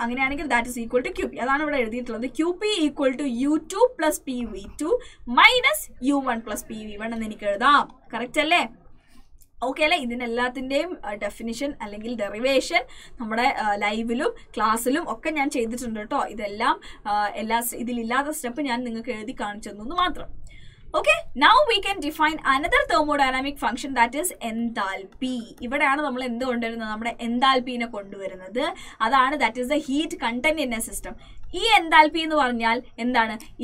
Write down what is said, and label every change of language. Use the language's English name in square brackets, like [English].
[Malayalam] അങ്ങനെയാണെങ്കിൽ that is equal to Q P. അതാണ് ഇവിടെ എഴുതിയിട്ടുള്ളത്. Q P equal to you two plus P V two minus you one plus P V one എന്ന് എനിക്ക് എഴുതാം. Correct അല്ലേ? ഓക്കെ അല്ലേ? ഇതിനെല്ലാത്തിൻ്റെയും ഡെഫിനിഷൻ അല്ലെങ്കിൽ ഡെറിവേഷൻ നമ്മുടെ ലൈവിലും ക്ലാസ്സിലും ഒക്കെ ഞാൻ ചെയ്തിട്ടുണ്ട് കേട്ടോ. ഇതെല്ലാം ഇതിലില്ലാത്ത സ്റ്റെപ്പ് ഞാൻ നിങ്ങൾക്ക് എഴുതി കാണിച്ചു തന്നു മാത്രം. [English] Okay, now we can define another thermodynamic function, that is enthalpy. [Malayalam] ഇവിടെയാണ് നമ്മൾ എന്ത് കൊണ്ടുവരുന്നത്? നമ്മുടെ enthalpyനെ കൊണ്ടുവരുന്നത്. അതാണ് [English] that is the heat content in a system. [Malayalam] ഈ enthalpy എന്ന് പറഞ്ഞാൽ എന്താണ്?